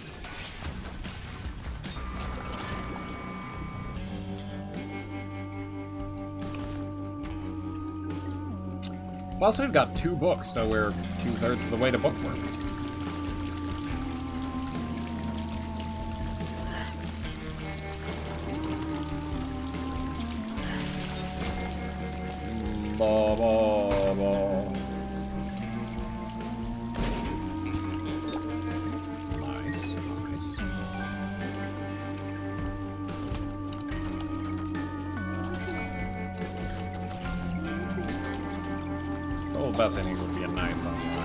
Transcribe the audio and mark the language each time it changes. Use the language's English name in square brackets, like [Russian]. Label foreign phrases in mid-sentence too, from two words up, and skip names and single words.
[English] Plus, we've got 2 books, so we're 2/3 of the way to bookwork. Ba, ba, ba. Nice, nice. So Bethany would be a nice unlock.